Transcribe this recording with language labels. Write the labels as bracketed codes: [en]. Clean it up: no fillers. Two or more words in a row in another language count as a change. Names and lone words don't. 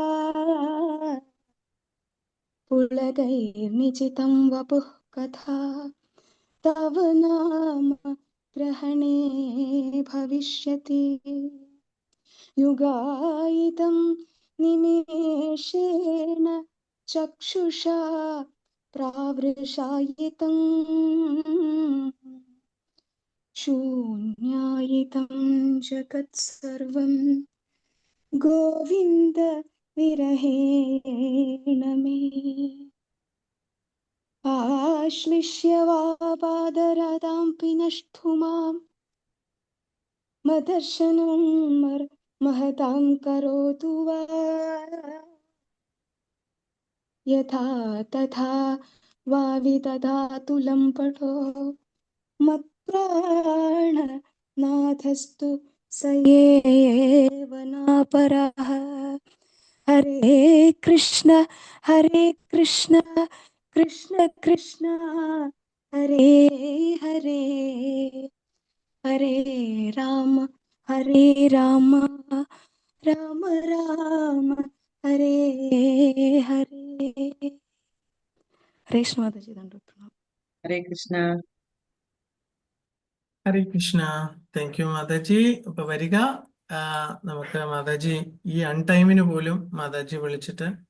[sa] പുളകൈർനിചിതം വപുഃ കഥാ തവ നാമ ഗ്രഹണേ ഭവിഷ്യതി യുഗായിതം നിമേഷേണ ചക്ഷുഷാ പ്രാവൃഷായിതം ശൂന്യായിതം ജഗത് സർവം ഗോവിന്ദ विरहेण मे आश्लिष्य वा पादरतां पिनष्टु मां मदर्शनं महतां करोतु वा यथा तथा वाविदधातु लम्पटो मत्प्राणनाथस्तु स एव नापरः हरे कृष्ण कृष्ण कृष्ण हरे हरे हरे राम राम राम हरे हरे हरे कृष्ण [hi] माताजी दंडवत प्रणाम [ml] ഹരേ കൃഷ്ണ. ഹരേ കൃഷ്ണ. [en] thank you [ml] മാതാജി. അപ്പൊ വരിക. നമുക്ക് മാതാജി ഈ അൺടൈമിന് പോലും മാതാജി വിളിച്ചിട്ട്